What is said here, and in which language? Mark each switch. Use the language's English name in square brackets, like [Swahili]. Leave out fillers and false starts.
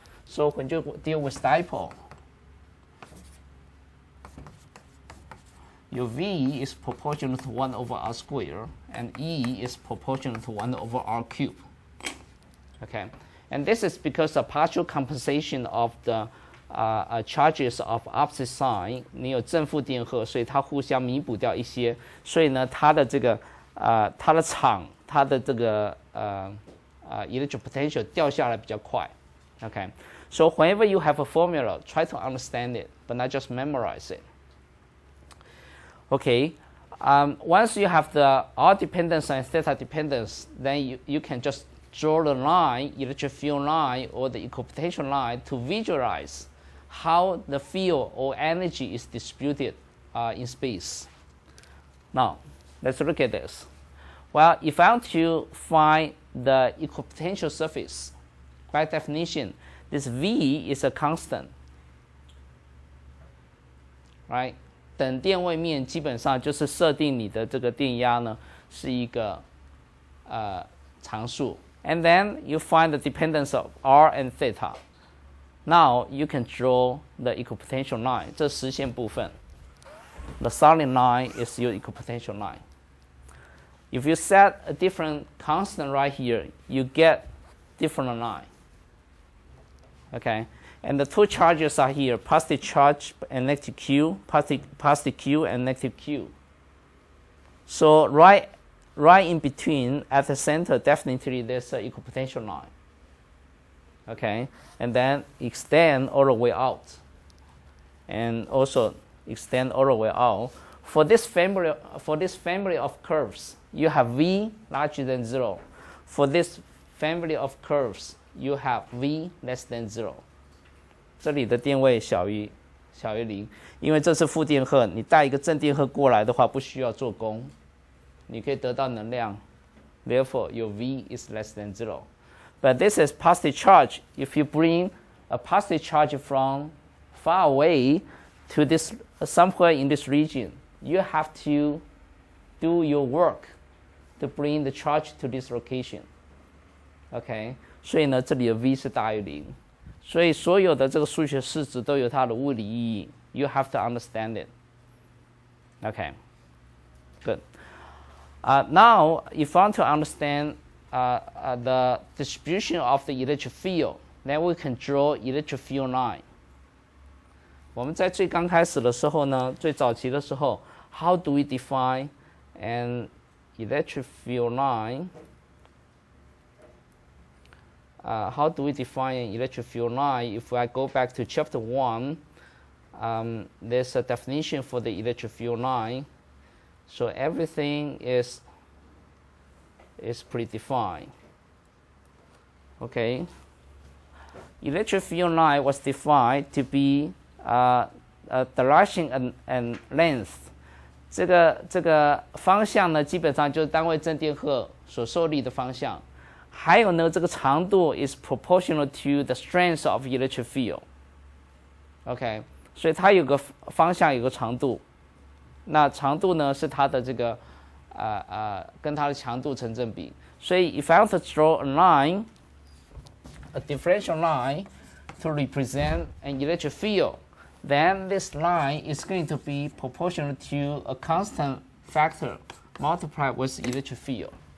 [English] So when you deal with dipole, your V is proportional to 1 over R squared, and E is proportional to 1 over R cubed. Okay, and this is because of partial compensation of the charges of opposite sign. [Chinese] 你有正负电荷，所以它互相弥补掉一些，所以呢，它的这个它的场，它的这个electric potential 掉下来比较快。 [English] Okay, so whenever you have a formula, try to understand it, but not just memorize it. Okay, once you have the R dependence and theta dependence, then you can just draw the line, electric field line or the equipotential line to visualize how the field or energy is distributed in space. Now, let's look at this. Well, if I want to find the equipotential surface, by definition, this V is a constant, right? [Chinese] 等电位面基本上就是设定你的这个电压呢是一个常数。 [English] And then you find the dependence of R and theta. Now you can draw the equipotential line. 这实线部分 the solid line is your equipotential line. If you set a different constant right here, you get different line. Okay, and the two charges are here: positive charge and negative Q, positive Q and negative Q. So right in between, at the center, definitely there's an equipotential line. Okay, and then extend all the way out, and also extend all the way out. For this family of curves, you have V larger than 0. For this family of curves, you have V less than 0. [Chinese] 这里的电位小于0，因为这是负电荷，你带一个正电荷过来的话，不需要做功，你可以得到能量。 [English] Therefore, your V is less than 0. But this is positive charge. If you bring a positive charge from far away to this somewhere in this region, you have to do your work to bring the charge to this location. [Chinese] Okay, 所以呢，这里的 V 是大于0。所以所有的这个数学式子都有它的物理意义。 [English] You have to understand it. Okay, good. Now, if you want to understand the distribution of the electric field, then we can draw electric field line. [Chinese] 我们在最刚开始的时候呢，最早期的时候 ， [English] How do we define an electric field line? How do we define an electric field line? If I go back to chapter 1, there's a definition for the electric field line. So everything is predefined. Okay. Electric field line was defined to be direction and length. [Chinese] 这个方向呢，基本上就是单位正电荷所受力的方向。还有呢，这个长度 [English] is proportional to the strength of electric field. [Chinese] OK， 所以它有个方向，有个长度。那长度呢是它的这个跟它的强度成正比。所以 [English] if I want to draw a line, a differential line to represent an electric field, then this line is going to be proportional to a constant factor multiplied with electric field.